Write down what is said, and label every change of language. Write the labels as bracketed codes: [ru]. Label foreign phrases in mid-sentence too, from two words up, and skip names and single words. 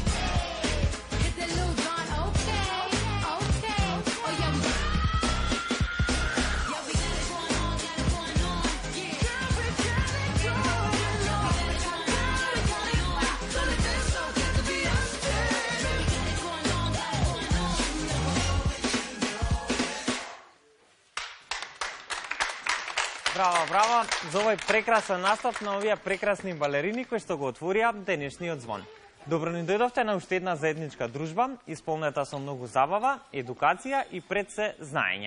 [en] Hit that Lil Jon, okay. Oh yeah, we got it going on, yeah. Girl, we got it going on. Gonna dance so good to be us, yeah. We got it going on. [mk] Браво, браво за овој прекрасен настап на овие прекрасни балерини кои што го отворија денешниот звон. Добро ни дојдовте на уште една заедничка дружба, исполнета со многу забава, едукација и пред се знаење.